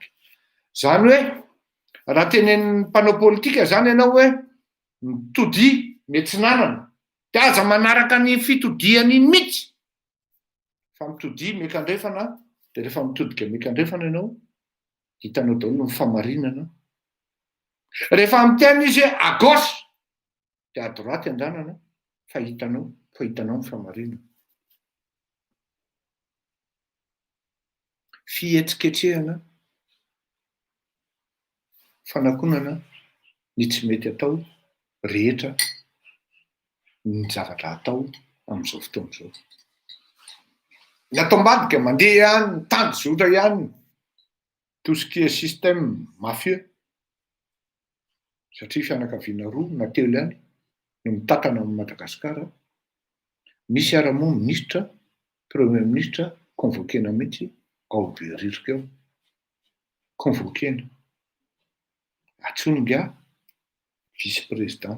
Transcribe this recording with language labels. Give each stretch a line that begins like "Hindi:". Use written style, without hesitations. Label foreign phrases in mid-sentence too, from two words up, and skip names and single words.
Malagasy: Zany hoe raha tenen'ny mpanao politika zany ianao hoe mitodi miantsinanana de aza manaraka ny fitodiany iny mihitsy fa mitodi miekandrefana de rehefa mitodika miekandrefana ianao hitanao daholo ny famarinana. Rehefa miteny izy hoe
French: à gauche
Malagasy: de
French: à droite
Malagasy: andanana fa hitanao ny famarinana. Fietsiketsehana, fanakonana ny tsy mety atao rehetra ny zavatra atao amin'izao fotoana izao. Ny atao ambadika mandeha ihany, ny tanjotra ihany,
French: tout ce qui est système mafieux.
Malagasy: Satria fianakaviana roa na telo ihany no mitantana amin'ny Madagasikara. Misy ara-moa ministra, premier ministra convoquena mihitsy ao be ririka ao. Convoquena. Atsonga vice-président.